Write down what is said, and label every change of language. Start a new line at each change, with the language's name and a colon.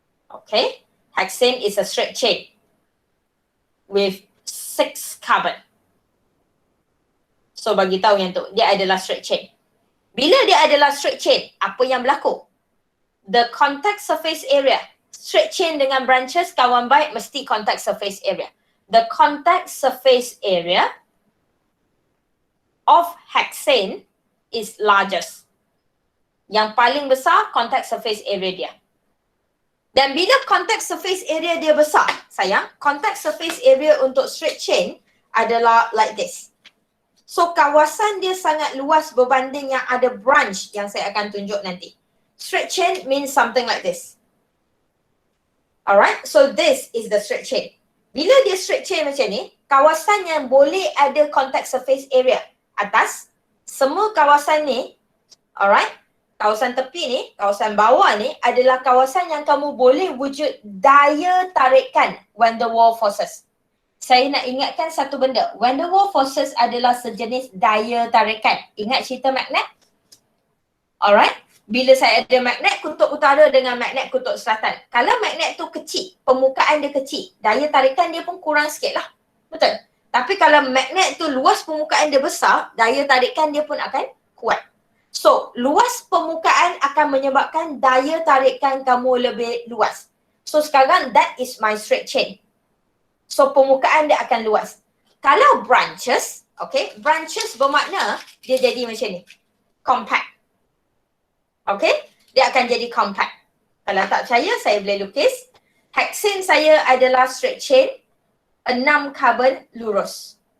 English: Okay, hexane is a straight chain with 6 carbon.
Malay: So bagi tahu yang tu, dia adalah straight chain. Bila dia adalah straight chain, apa yang berlaku?
English: The contact surface area, straight chain
Malay: dengan
English: branches,
Malay: kawan baik mesti
English: contact surface area. The contact surface area of hexane is largest.
Malay: Yang paling besar
English: contact surface area dia.
Malay: Dan bila contact surface area dia besar, sayang, contact surface area untuk straight chain adalah
English: like this.
Malay: So kawasan dia sangat luas berbanding yang ada branch yang saya akan tunjuk nanti.
English: Straight chain means something like this. Alright, so this is the straight chain.
Malay: Bila dia straight chain macam ni, kawasan yang boleh ada contact surface area atas, semua kawasan ni, alright, kawasan tepi ni, kawasan bawah ni adalah kawasan yang kamu boleh wujud daya tarikan van der Waals forces. Saya nak ingatkan satu benda, van der Waals forces adalah sejenis daya tarikan. Ingat cerita magnet? Alright, bila saya ada magnet kutub utara dengan magnet kutub selatan. Kalau magnet tu kecil, permukaan dia kecil, daya tarikan dia pun kurang sikit lah. Betul? Tapi kalau magnet tu luas permukaan dia besar, daya tarikan dia pun akan kuat. So, luas permukaan akan menyebabkan daya tarikan kamu lebih luas.
English: So,
Malay: sekarang
English: that is my straight chain.
Malay: So, permukaan dia akan luas. Kalau branches, okay, branches bermakna dia jadi macam ni. Compact. Okay, dia akan jadi compact. Kalau tak percaya, saya boleh lukis. Hexane saya adalah straight chain, 6 carbon lurus.